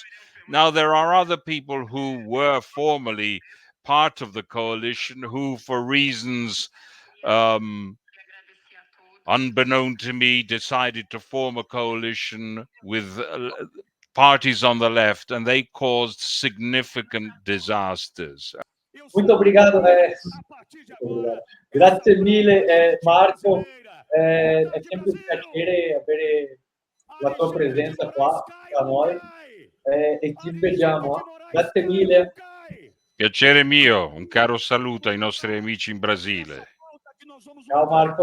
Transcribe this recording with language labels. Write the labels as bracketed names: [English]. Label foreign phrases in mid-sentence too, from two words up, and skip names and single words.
[English] Now, there are other people who were formerly part of the coalition who, for reasons unbeknown to me, decided to form a coalition with parties on the left, and they caused significant disasters. [Portuguese] Muito obrigado, [Italian] Grazie mille Marco, è sempre un piacere avere la tua presenza qua tra noi e ci vediamo. Grazie mille. Piacere mio, un caro saluto ai nostri amici in Brasile. Ciao Marco, grazie.